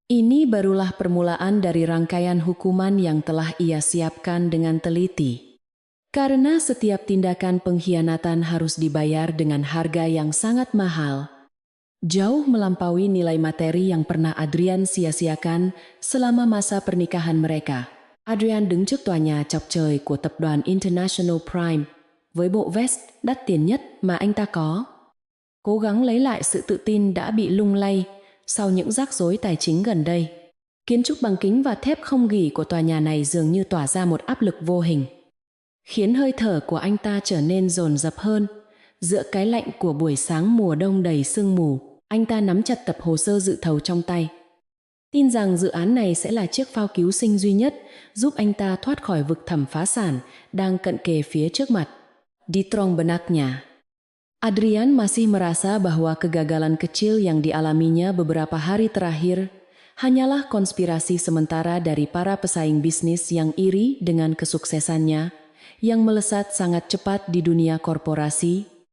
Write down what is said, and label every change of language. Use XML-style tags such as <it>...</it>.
<id>Ini barulah permulaan dari rangkaian hukuman yang telah ia siapkan dengan teliti. Karena setiap tindakan pengkhianatan harus dibayar dengan harga yang sangat mahal, jauh melampaui nilai materi yang pernah Adrian sia-siakan selama masa pernikahan mereka.</id> <vi>Adrian đứng trước tòa nhà chọc trời của tập đoàn International Prime với bộ vest đắt tiền nhất mà anh ta có. cố gắng lấy lại sự tự tin đã bị lung lay sau những rắc rối tài chính gần đây. Kiến trúc bằng kính và thép không gỉ của tòa nhà này dường như tỏa ra một áp lực vô hình, khiến hơi thở của anh ta trở nên dồn dập hơn. Giữa cái lạnh của buổi sáng mùa đông đầy sương mù, anh ta nắm chặt tập hồ sơ dự thầu trong tay. Tin rằng dự án này sẽ là chiếc phao cứu sinh duy nhất, giúp anh ta thoát khỏi vực thẳm phá sản đang cận kề phía trước mặt.</vi> <id>Di terong benaknya, Adrian masih merasa bahwa kegagalan kecil yang dialaminya beberapa hari terakhir hanyalah konspirasi sementara dari para pesaing bisnis yang iri dengan kesuksesannya yang melesat sangat cepat di dunia korporasi.</id>